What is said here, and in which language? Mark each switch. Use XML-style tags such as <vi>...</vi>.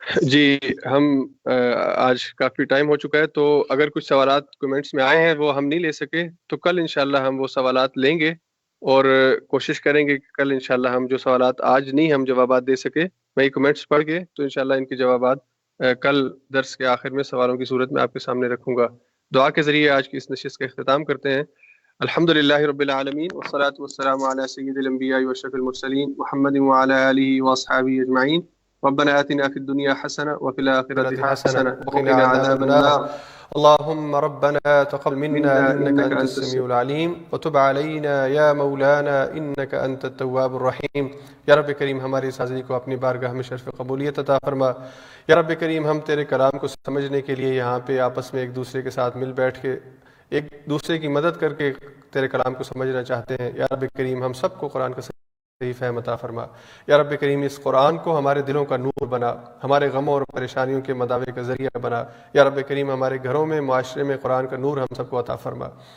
<ur>جی ہم آج کافی ٹائم ہو چکا ہے، تو اگر کچھ سوالات کمنٹس میں آئے ہیں وہ ہم نہیں لے سکے تو کل انشاءاللہ ہم وہ سوالات لیں گے، اور کوشش کریں گے کہ کل انشاءاللہ ہم جو سوالات آج نہیں ہم جوابات دے سکے، میں کمنٹس پڑھ کے تو انشاءاللہ ان کے جوابات کل درس کے آخر میں سوالوں کی صورت میں آپ کے سامنے رکھوں گا. دعا کے ذریعے آج کی اس نشست کا اختتام کرتے ہیں.</ur> <ar>الحمدللہ رب العالمین والصلاة والسلام علی سید الانبیاء واشرف المرسلین محمد وعلی آلہ واصحابہ اجمعین. ربنا آتنا في الدنيا حسنة وفي الآخرة حسنة وقنا عذاب النار. اللهم ربنا تقبل منا إنك أنت السميع العليم وتب علينا يا مولانا إنك أنت التواب الرحيم.</ar> <ur>یا رب کریم ہماری اس حاضری کو اپنی بارگاہ میں شرف قبولیت عطا فرما. یا رب کریم ہم تیرے کلام کو سمجھنے کے لیے یہاں پہ آپس میں ایک دوسرے کے ساتھ مل بیٹھ کے ایک دوسرے کی مدد کر کے تیرے کلام کو سمجھنا چاہتے ہیں. یا رب کریم ہم سب کو قرآن کا صحیح فہم عطا فرما. یا رب کریم اس قرآن کو ہمارے دلوں کا نور بنا، ہمارے غموں اور پریشانیوں کے مداوے کا ذریعہ بنا. یا رب کریم ہمارے گھروں میں، معاشرے میں قرآن کا نور ہم سب کو عطا فرما.</ur>